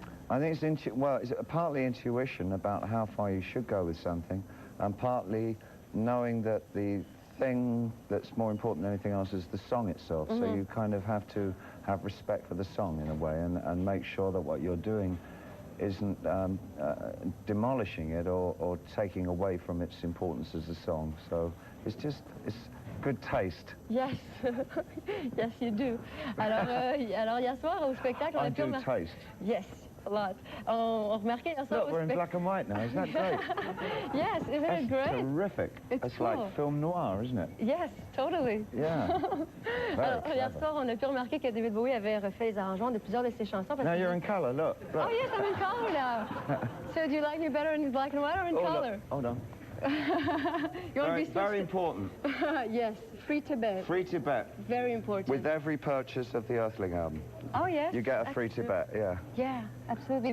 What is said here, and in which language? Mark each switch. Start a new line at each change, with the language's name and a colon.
English: I think it's partly intuition about how far you should go with something, and partly knowing that the thing that's more important than anything else is the song itself. So you kind of have to have respect for the song in a way, and make sure that what you're doing isn't demolishing it or taking away from its importance as a song. So it's good taste. Yes, yes you do.
French: Alors hier soir au spectacle,
English: I do taste. Yes. A lot.
French: On remarquait hier soir.
English: Look, we're in black and white now. Isn't that great? Yes, isn't it great? Terrific. It's cool. Like film noir, isn't it? Yes, totally. Yeah.
French: Alors, hier soir, on a pu remarquer que David Bowie avait refait les arrangements de plusieurs de ses chansons.
English: Now you're in color. Look. Oh yes, I'm in color now. So do you like me better in black and white or in color? Look. Hold on. You want to be very important. Yes, Free Tibet. Free Tibet. Very important. With every purchase of the Earthling album. Oh yes. You get a Free Tibet, yeah. Yeah, absolutely.